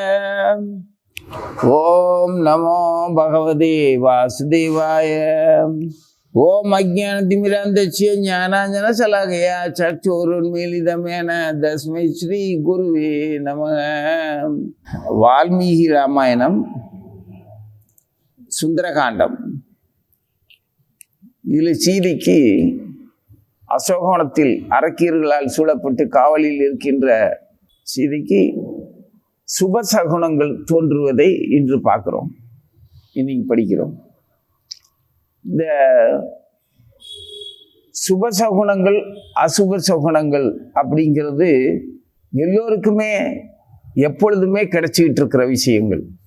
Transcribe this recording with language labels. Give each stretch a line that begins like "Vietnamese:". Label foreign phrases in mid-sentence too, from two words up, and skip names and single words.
Sanskrit: ओम नमो भगवते वासुदेवाय। ओम अज्ञानतिमिरान्धस्य ज्ञानाञ्जनशलाकया चक्षुरुन्मीलितं तस्मै श्री गुरुवे नमः। वाल्मीकि रामायणं सुंदरकांडम।
Tamil: இதில் சீதைக்கு அசோகவனத்தில் அரக்கியர்களால் சூழப்பட்டு காவலில் இருக்கின்ற சீதைக்கு சுபசகுனங்கள் தோன்றுவதை இன்று பார்க்குறோம், இன்னைக்கு படிக்கிறோம். இந்த சுபசகுனங்கள் அசுப சகுனங்கள் அப்படிங்கிறது எல்லோருக்குமே எப்பொழுதுமே கிடைச்சிக்கிட்டு இருக்கிற விஷயங்கள்.